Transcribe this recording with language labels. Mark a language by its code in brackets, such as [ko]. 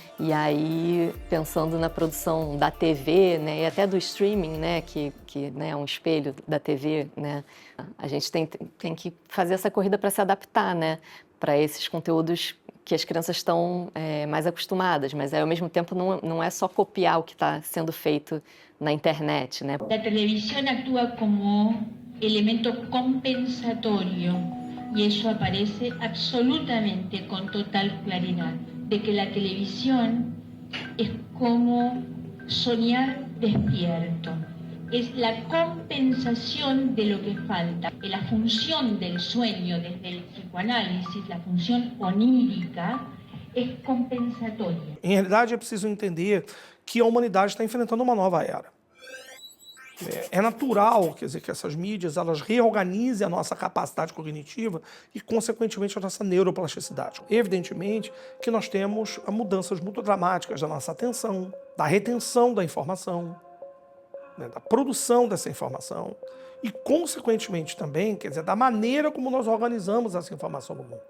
[pt] E aí, pensando na produção da TV, né, e até do streaming, né, que né, é um espelho da TV, né, a gente tem que fazer essa corrida para se adaptar, né, para esses conteúdos que as crianças estão mais acostumadas, mas ao mesmo tempo não é só copiar o que está sendo feito na internet, né? A televisão atua como elemento compensatório e isso aparece absolutamente com total claridade, de que a televisão é como sonhar despierto. [es] Es la compensación de lo que falta. La función del sueño desde el psicoanálisis, la función onírica, es compensatoria. [pt] Em realidade, é preciso entender que a humanidade está enfrentando uma nova era. É natural, quer dizer, que essas mídias elas reorganizem a nossa capacidade cognitiva e, consequentemente, a nossa neuroplasticidade. Evidentemente que nós temos mudanças muito dramáticas da nossa atenção, da retenção da informação, né, da produção dessa informação e, consequentemente, também, quer dizer, da maneira como nós organizamos essa informação no mundo.